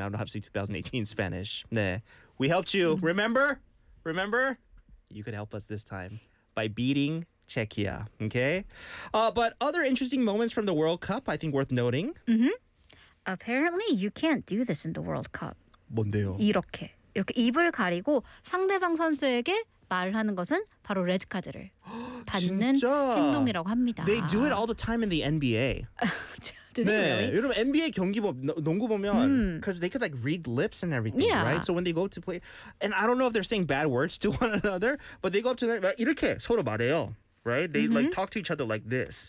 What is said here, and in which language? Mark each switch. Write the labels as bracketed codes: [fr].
[en] I don't know how to say 2018 in Spanish. [ko] 네. [en] We helped you. Remember? Remember? You could help us this time by beating Czechia. Okay? But other interesting moments from the World Cup, I think worth noting. Apparently, you can't do this in the World Cup. [ko] 뭔데요? 이렇게. 이렇게 입을 가리고 상대방 선수에게 말을 하는 것은 바로 레드 카드를 받는 행동이라고 합니다. [en] They do it all the time in the NBA. [ko] 네, 여러분 NBA 경기 농구 보면 [en] because they could like read lips and everything, right? So when they go to play, and I don't know if they're saying bad words to one another, but they go up to them [ko] 이렇게 서로 말해요, [en] right? They like talk to each other like this.